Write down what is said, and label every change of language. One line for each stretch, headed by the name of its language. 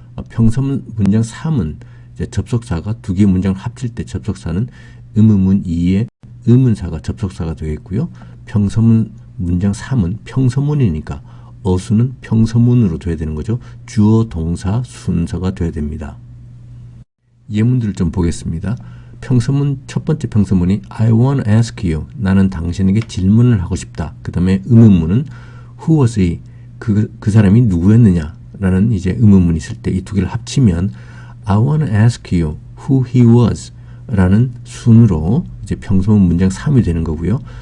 Korean: 평서문 문장 3은 이제 접속사가 두 개의 문장을 합칠 때 접속사는 의문문 2의 의문사가 접속사가 되겠고요. 평서문 문장 3은 평서문이니까 어수는 평서문으로 돼야 되는 거죠. 주어, 동사, 순서가 돼야 됩니다. 예문들을 좀 보겠습니다. 평서문 첫 번째 평서문이
English: I want to ask you.
Korean: 나는 당신에게 질문을 하고 싶다. 그 다음에 의문문은
English: Who was he?
Korean: 그 사람이 누구였느냐? 라는 이제 의문문이 있을 때 이 두 개를 합치면
English: I want to ask you who he was
Korean: 라는 순으로 이제 평서문 문장 3이 되는 거고요.